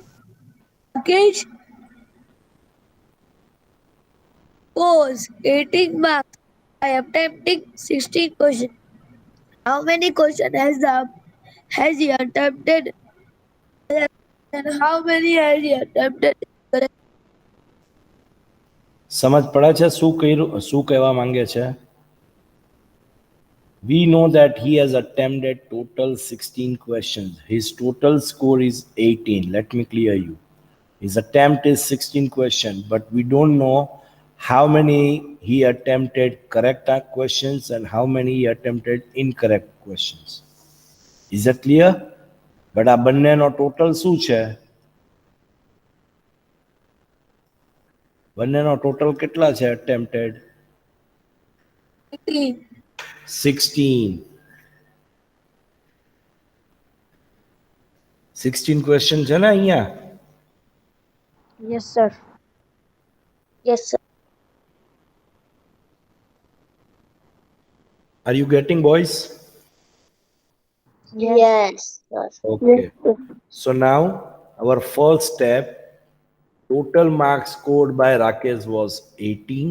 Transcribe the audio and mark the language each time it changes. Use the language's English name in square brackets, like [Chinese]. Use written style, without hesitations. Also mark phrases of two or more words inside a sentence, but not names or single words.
[English] Rakesh scores 18 marks by attempting 16 questions. How many questions has he attempted and how many has he attempted correct? [Gujarati] સમજ પડે છે શું કર્યું, શું કહેવા માંગે છે? [English] We know that he has attempted total 16 questions. His total score is 18. Let me clear you. His attempt is 16 questions, but we don't know how many he attempted correct questions and how many he attempted incorrect questions. Is that clear? But [Gujarati] આ બંનેનો ટોટલ શું છે? બંનેનો ટોટલ કેટલા છે attempted? 18. 16. 16 question છે ને અહીંયા? [English] Yes, sir. Yes, sir. Are you getting, boys? Yes, sir. Okay. So now our first step, total marks scored by Rakesh was 18.